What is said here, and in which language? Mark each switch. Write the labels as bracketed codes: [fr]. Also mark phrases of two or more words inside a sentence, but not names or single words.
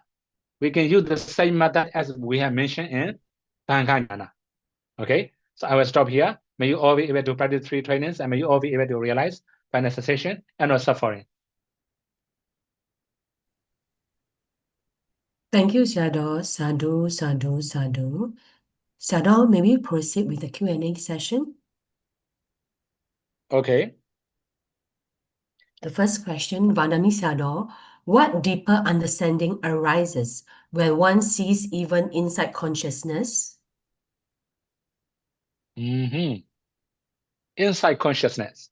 [en] We can use the same method as we have mentioned in 𝐵𝐴NGA. Okay, so I will stop here. May you all be able to practice 3 trainings, and may you all be able to realize final cessation and not suffering. Thank you, Sayadaw. [pi] Sadhu, sadhu, sadhu. [en] Sayadaw, may we proceed with the Q&A session? Okay. The first question, Vandami Sayadaw, what deeper understanding arises when one sees even inside consciousness? Inside consciousness.